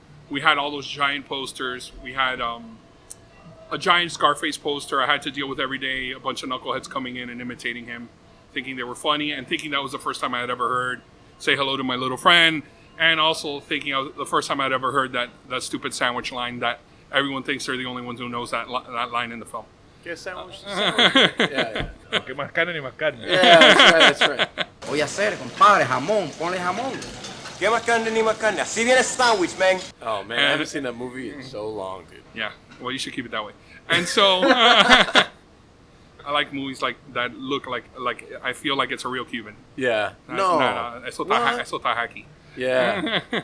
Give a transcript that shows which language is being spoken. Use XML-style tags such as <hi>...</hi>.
<en>We had all those giant posters. We had a giant Scarface poster I had to deal with every day, a bunch of knuckleheads coming in and imitating him. thinking they were funny, and thinking that was the first time I had ever heard "Say Hello to My Little Friend," and also thinking the first time I'd ever heard that stupid sandwich line that everyone thinks they're the only ones who knows that line in the film.</en> <es>¿Qué sandwich? Yeah. Que más carne ni más carne.</es> <en>Yeah, that's right.</en> <es>Voy a hacer, compadre, jamón, ponle jamón. ¿Qué más carne ni más carne? Así viene sandwich, man.</es> <en>Oh, man, I haven't seen that movie in so long, dude. Yeah, well, you should keep it that way. And so, I like movies like that look like I feel like it's a real Cuban. Yeah.</en> <es>Eso está hacky.</es> <en>Yeah.</en>